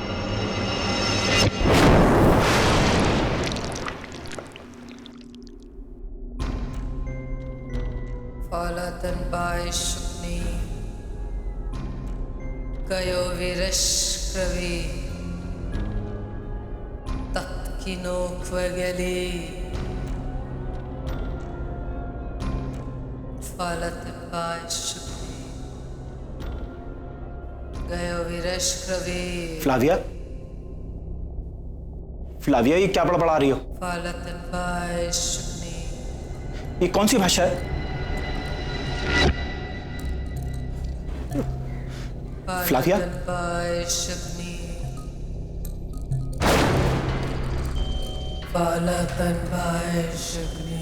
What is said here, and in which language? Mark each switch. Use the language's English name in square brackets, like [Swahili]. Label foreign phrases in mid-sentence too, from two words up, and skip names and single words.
[Hindi] Falatan Baishukni Kayo Virashkravi Tatkino Kvagali Falatan Baishukni Kayo Virashkravi फ्लाविया, फ्लाविया, ये क्या पढ़ा रही हो? Falatan Baishukni ये कौन सी भाषा है? फ्लाविया, Falatan Baishukni